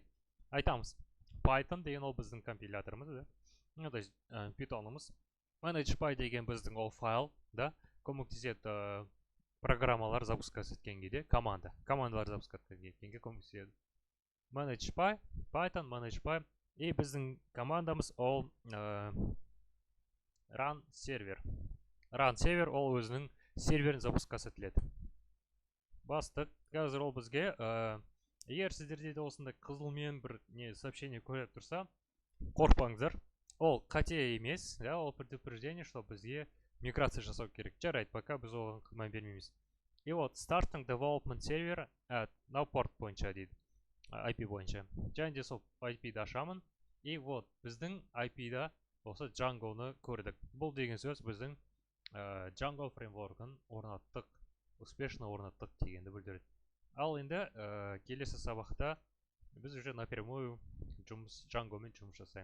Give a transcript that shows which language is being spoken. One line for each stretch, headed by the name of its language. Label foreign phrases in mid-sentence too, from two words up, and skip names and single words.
Kazakh: Айтамыз, Python деген ол біздің компиляторымыз,
Russian: то есть
Kazakh: Python'ымыз. ManagePy деген біздің ол файл, көмектеседі программалар запускать еткен кезде, командалар запускать еткенге көмектеседі. ManagePy, Python, ManagePy. И біздің командамыз ол
English: run server. Run server
Kazakh: ол өзінің серверін запускать етіледі. Бастық, қазір ол бізге, егер сіздерде де осындай қызылмен бір сообщение көріп тұрса, қорықпаңыздар. Ол қате емес, ол
Russian: предупреждение, что
Kazakh: бізге миграция жасау керек. Жарайды, пока біз оған күмән бермейміз.
Russian: И вот
English: starting development server at now port
Kazakh: бойынша дейді. IP бойынша. Және де сол IP-да ашамын.
Russian: И вот
Kazakh: біздің IP-да осы Django-ны көрдік. Бұл деген сөз біздің Django фреймворкын орнаттық, успешно орнаттық дегенді білдіреді. Ал енді келесі сабақта біз
Russian: уже напрямую
Kazakh: Django-мен жұмыс жасаймыз.